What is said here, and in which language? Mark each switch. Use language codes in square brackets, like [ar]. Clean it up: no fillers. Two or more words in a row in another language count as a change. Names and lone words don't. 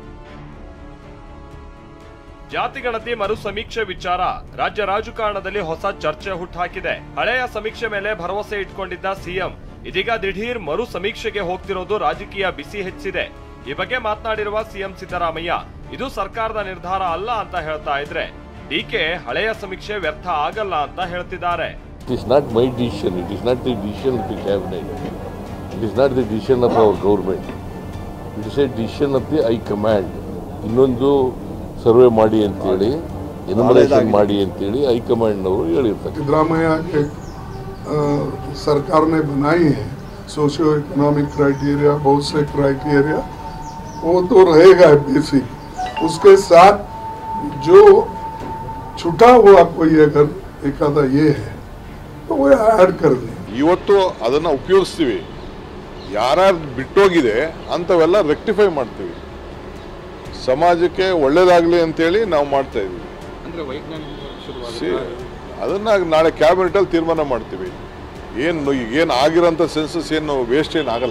[kn] ಜಾತಿಗಣತಿ ಮರು ಸಮೀಕ್ಷೆ ವಿಚಾರ ರಾಜ್ಯ ರಾಜಕಾರಣದಲ್ಲಿ ಹೊಸ ಚರ್ಚೆ ಹುಟ್ಟುಹಾಕಿದೆ. ಹಳೆಯ ಸಮೀಕ್ಷೆ ಮೇಲೆ ಭರವಸೆ ಇಟ್ಕೊಂಡಿದ್ದ ಸಿಎಂ ಇದೀಗ ದಿಢೀರ್ ಮರು ಸಮೀಕ್ಷೆಗೆ ಹೋಗ್ತಿರೋದು ರಾಜಕೀಯ ಬಿಸಿ ಹೆಚ್ಚಿದೆ. ಈ ಬಗ್ಗೆ ಮಾತನಾಡಿರುವ ಸಿಎಂ ಸಿದ್ದರಾಮಯ್ಯ ಇದು ಸರ್ಕಾರದ ನಿರ್ಧಾರ ಅಲ್ಲ ಅಂತ ಹೇಳ್ತಾ ಇದ್ರೆ, ಡಿಕೆ ಹಳೆಯ ಸಮೀಕ್ಷೆ ವ್ಯರ್ಥ ಆಗಲ್ಲ ಅಂತ ಹೇಳ್ತಿದ್ದಾರೆ. [en] It is not my decision. It is not the decision of the cabinet. It is not the decision of our government. It is a decision of the High Command. [kn] ಇನ್ನೊಂದು ಸರ್ವೆ ಮಾಡಿ ಅಂತೇಳಿ, ಎನ್ಯುಮರೇಷನ್ ಮಾಡಿ ಅಂತೇಳಿ ಹೈಕಮಾಂಡ್ ಅವರು ಹೇಳಿರ್ತಾರೆ. [hi] सिद्धरामैया के सरकार ने बनाई है [en] socio economic criteria, [hi] बहुत से क्राइटेरिया, वो तो रहेगा बेसिक. उसके साथ जो छुटा हुआ कोई अगर एक आधा ये है तो वो ऐड कर दें. [kn] ಇವತ್ತು ಅದನ್ನ ಉಪಯೋಗಿಸ್ತೀವಿ. ಯಾರ್ಯಾರು ಬಿಟ್ಟೋಗಿದೆ ಅಂತವೆಲ್ಲ ರೆಕ್ಟಿಫೈ ಮಾಡ್ತೀವಿ. ಸಮಾಜಕ್ಕೆ ಒಳ್ಳೇದಾಗ್ಲಿ ಅಂತೇಳಿ ನಾವು ಮಾಡ್ತಾ ಇದೀವಿ. ಅದನ್ನ ನಾಳೆ ಕ್ಯಾಬಿನೆಟ್ ಅಲ್ಲಿ ತೀರ್ಮಾನ ಮಾಡ್ತೀವಿ. ಏನು ಆಗಿರೋಂಥ ಸೆನ್ಸಸ್ ಏನು ವೇಸ್ಟ್ ಏನಾಗಲ್ಲ.